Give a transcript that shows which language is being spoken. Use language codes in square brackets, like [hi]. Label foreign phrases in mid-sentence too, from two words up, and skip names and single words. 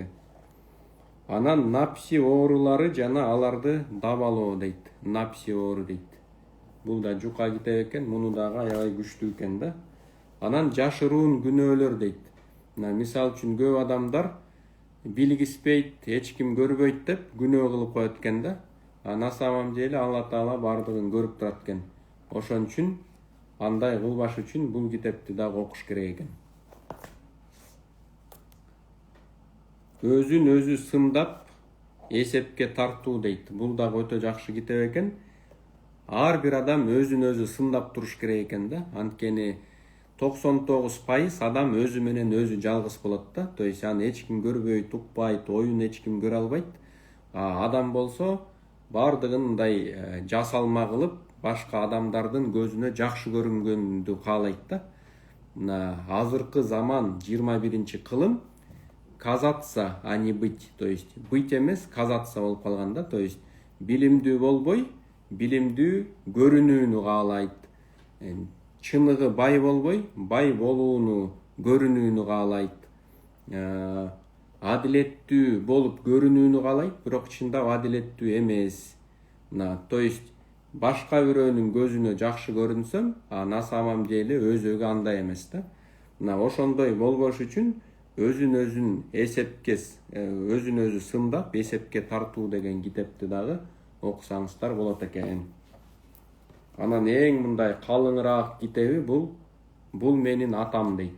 [ky] Анан напси оорулары жана аларды дабалоо дейт. Напси оору дейт. Бул да жука китеп экен, муну дагы аябай күчтүү экен да. Анан жашыруун күнөөлөр дейт. Мисал үчүн көп адамдар билгиспейт, эч ким көрбөйт деп күнөө кылып коет экен да. [ru] На самом деле [ky] Алла Таала бардыгын көрүп турат экен. Ошон үчүн андай кылбаш үчүн бул китепти дагы окуш керек экен. Өзүн өзү сындап эсепке тартуу дейт. Бул дагы өтө жакшы китеп экен. Ар бир адам өзүн өзү сындап туруш керек экен да. Анткени 99% адам өзү менен өзү жалгыз болот да. [ru] То есть [ky] аны эч ким көрбөйт, укпайт, оюн эч ким көрө албайт. Адам болсо бардыгын мындай жасалма кылып, башка адамдардын көзүнө жакшы көрүнгөндү каалайт да. Азыркы заман 21-кылым [ru] казаться, а не быть. То есть быть [ky] эмес, казаться болуп калган да. [ru] То есть [ky] билимдүү болбой, билимдүү көрүнүүнү каалайт. Чыныгы бай болбой, бай болууну, көрүнүүнү каалайт. Адилеттүү болуп көрүнүүнү каалайт, бирок чындап адилеттүү эмес. [ru] То есть [ky] башка бирөөнүн көзүнө жакшы көрүнсөм, [ru] на самом деле [ky] өзөгө андай эмес да. Ошондой болбош үчүн өзүн өзү сындап эсепке тартуу деген китепти дагы окусаңыздар болот экен. Анан эң мындай калыңыраак китеби бул менин атам дейт.